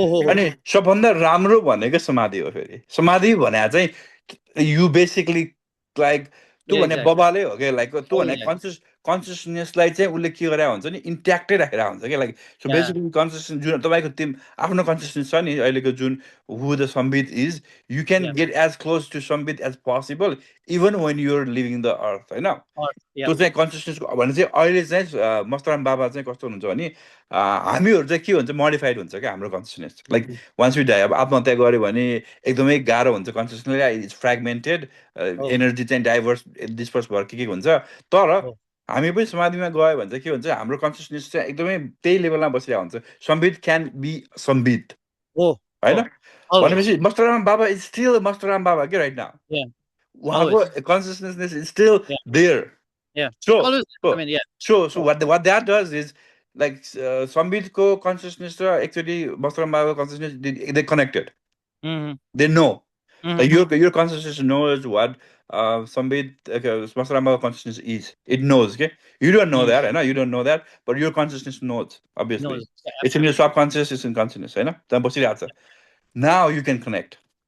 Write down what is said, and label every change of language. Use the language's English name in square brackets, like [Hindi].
[Nepali] अनि सबभन्दा राम्रो भनेको समाधि हो। फेरि समाधि भने चाहिँ यु बेसिकली लाइक त्यो भने बबाले हो क्या। लाइक त्यो भने कन्सियसनेसलाई चाहिँ उसले के गरेर हुन्छ नि इन्ट्याक्टै राखेर हुन्छ क्या like so Yeah. Basically consciousness जुन तपाईँको आफ्नो कन्सियसनेस छ नि अहिलेको जुन [English] Who the Sambit is you can Yeah. Get as close to Sambit as possible even when you're living the earth होइन Yeah. [Nepali] त्यो चाहिँ कन्सियसनेसको भने चाहिँ अहिले चाहिँ मस्तराम बाबा चाहिँ कस्तो हुनुहुन्छ भने हामीहरू चाहिँ के हुन्छ मोडिफाइड हुन्छ क्या हाम्रो consciousness [English] like once we die [Nepali] अब आत्महत्या गऱ्यो भने एकदमै गाह्रो हुन्छ कन्सियसनेसली [English] it's fragmented [Nepali] एनर्जी चाहिँ डाइभर्स डिस्पर्स भएर के हुन्छ तर हामी पनि समाधिमा गयो भने चाहिँ के हुन्छ हाम्रो कन्सियसनेस चाहिँ एकदमै त्यही लेभलमा बसिरहेको हुन्छ [English] Sambit can be Sambit [Nepali] होइन भनेपछि मस्तराम बाबा [English] is still Mastram Baba [Nepali] के राइट नाउ उहाँको consciousness [English] Is still there so what that does is like Sambitko consciousness actually Mastram Baba consciousness they connected. They know like your consciousness knows what Sambit Mastram Baba consciousness is. It knows, okay? You don't know that, I know you don't know that, but your consciousness knows, obviously. It's in your subconscious, it's in consciousness, I know. Now you can connect.